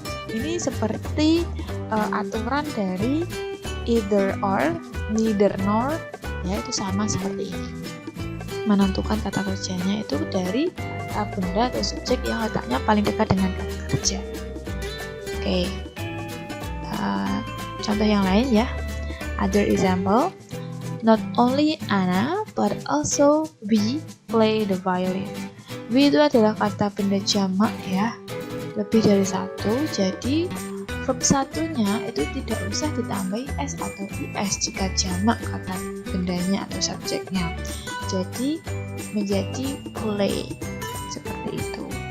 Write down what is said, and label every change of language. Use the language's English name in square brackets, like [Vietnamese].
[Indonesian] Ini seperti aturan dari either or, neither nor, ya itu sama seperti ini. Menentukan kata kerjanya itu dari kata benda atau subjek yang letaknya paling dekat dengan kata kerja. Oke, contoh yang lain ya. [English] Other example, not only Anna but also we play the violin. [Indonesian] We itu adalah kata benda jamak ya. Lebih dari satu, jadi verb satunya itu tidak usah ditambahi s atau is jika jamak kata bendanya atau subjeknya. Jadi menjadi play seperti itu.